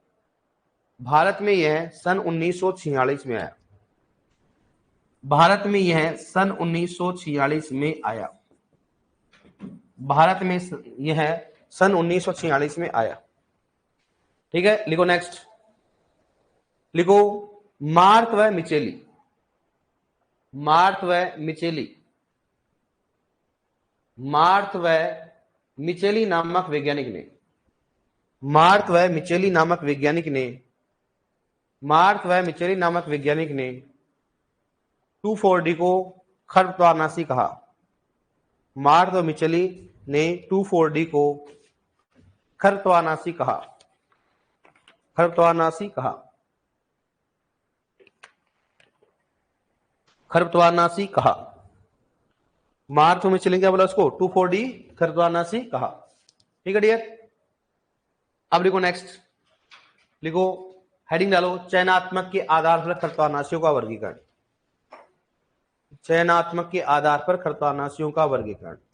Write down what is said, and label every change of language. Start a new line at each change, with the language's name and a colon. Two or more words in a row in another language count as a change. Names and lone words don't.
Hindi: भारत में यह सन 1946 में आया। भारत में यह सन 1946 में आया। भारत में यह सन 1946 में आया। ठीक है, लिखो नेक्स्ट। लिखो मार्थ व मिचेली, मार्थ व मिचेली, मार्थ व मिचेली नामक वैज्ञानिक ने, मार्थ व मिचेली नामक वैज्ञानिक ने, मार्थ व मिचेली नामक वैज्ञानिक ने 2,4-D को खरपतवारनाशी कहा। मार्थ व मिचेली ने 2,4-D को खरपतवारनाशी कहा। खरपतवारनाशी कहा। खरपतवारनाशी कहा। मार्थ व मिचेली क्या बोला उसको? 2,4-D खरपतवारनाशी कहा। ठीक है डियर, अब लिखो नेक्स्ट। लिखो हेडिंग डालो, चयनात्मक के आधार पर खरपतवारनाशियों का वर्गीकरण। चयनात्मक के आधार पर खरपतवारनाशियों का वर्गीकरण।